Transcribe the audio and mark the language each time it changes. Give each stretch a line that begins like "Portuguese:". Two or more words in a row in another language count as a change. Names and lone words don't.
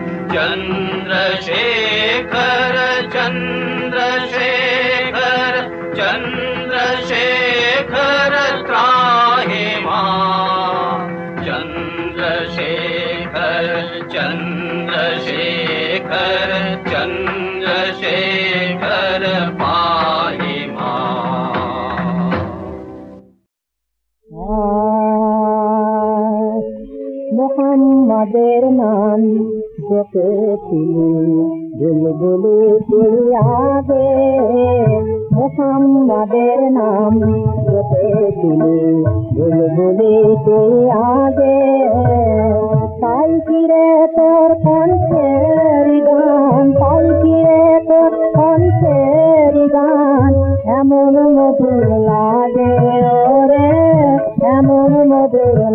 Sanskrit: चंद्रशेखर चंद्रशेखर चंद्रशेखर त्राहि मां, चंद्रशेखर चंद्रशेखर चंद्रशेखर पाहि मां।
Bangla: মোহাম্মদের নাম জপেছিলি বুলবুলি তুই আগে, মোহাম্মদের নাম জপেছিলি বুলবুলি তুই আগে, তাই ফিরে তোর কণ্ঠের গান, তাই ফিরে তোর কণ্ঠের গান এমন মধুর লাগে ওরে, এমন মধুর